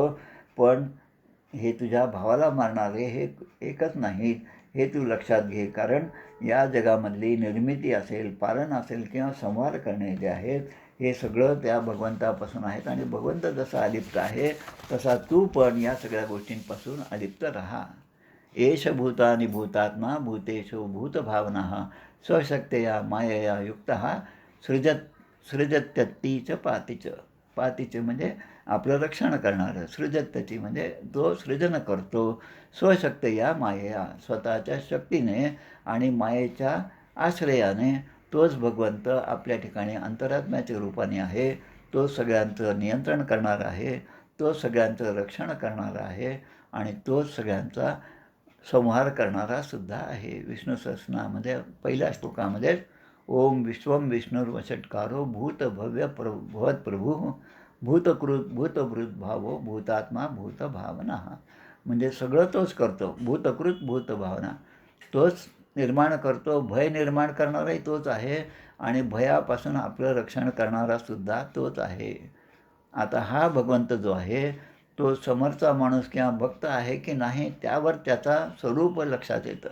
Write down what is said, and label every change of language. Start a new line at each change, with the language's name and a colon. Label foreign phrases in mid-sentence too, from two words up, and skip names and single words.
Marathi: पण हे तुझ्या भावाला मारणारे हे एकच नाही, हे तू लक्षात घे. कारण या जगामधली निर्मिती असेल, पालन असेल किंवा संहार करणे जे आहेत हे सगळं त्या भगवंतापासून आहेत. आणि भगवंत जसा अलिप्त आहे तसा तू पण या सगळ्या गोष्टींपासून अलिप्त राहा.
Sanskrit: एष भूतानि भूतात्मा भूतेषु भूतभावनाः स्वशक्तया मायया युक्तः सृजत्यतीच पातीच.
Marathi: पातीच म्हणजे आपलं रक्षण करणारं. सृजत्यती म्हणजे तो सृजन करतो.
Sanskrit: स्वशक्तया मायया
Marathi: स्वतःच्या शक्तीने आणि मायेच्या आश्रयाने तोच भगवंत आपल्या ठिकाणी अंतरात्म्याच्या रूपाने आहे. तो सगळ्यांचं नियंत्रण करणार आहे, तो सगळ्यांचं रक्षण करणारा आहे आणि तोच सगळ्यांचा संहार करणारा सुद्धा आहे. विष्णू सहस्रनामामध्ये पहिल्या श्लोकामध्ये
Sanskrit: ओम विश्वम विष्णुर्वषट्कारो भूतभव्य भवत्प्रभू भूतकृत भूतभृत भावो भूतात्मा भूतभावना.
Marathi: म्हणजे सगळं तोच करतो.
Sanskrit: भूतकृत भूतभावना
Marathi: तोच निर्माण करतो. भय निर्माण करणाराही तोच आहे आणि भयापासून आपलं रक्षण करणारा सुद्धा तोच आहे. आता हा भगवंत जो आहे तो समोरचा माणूस किंवा भक्त आहे की नाही त्यावर त्याचा स्वरूप लक्षात येतं.